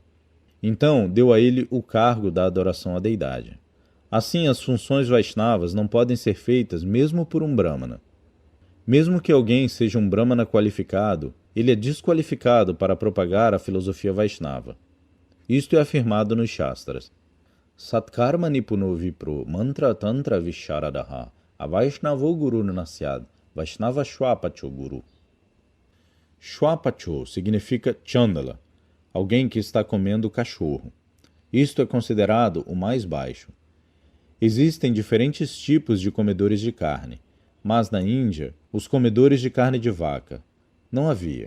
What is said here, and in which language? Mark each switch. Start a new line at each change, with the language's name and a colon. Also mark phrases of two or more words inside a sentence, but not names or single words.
Portuguese: Então, deu a ele o cargo da adoração à deidade. Assim, as funções Vaishnavas não podem ser feitas mesmo por um Brahmana. Mesmo que alguém seja um Brahmana qualificado, ele é desqualificado para propagar a filosofia Vaishnava. Isto é afirmado nos Shastras.
Sanskrit: Satkarma nipuno vipro mantra tantra visharadaha avaishnavo guru nasyad Vaishnava shwapacho guru.
Portuguese: Shwapacho significa Chandala, alguém que está comendo cachorro. Isto é considerado o mais baixo. Existem diferentes tipos de comedores de carne, mas na Índia, os comedores de carne de vaca não havia.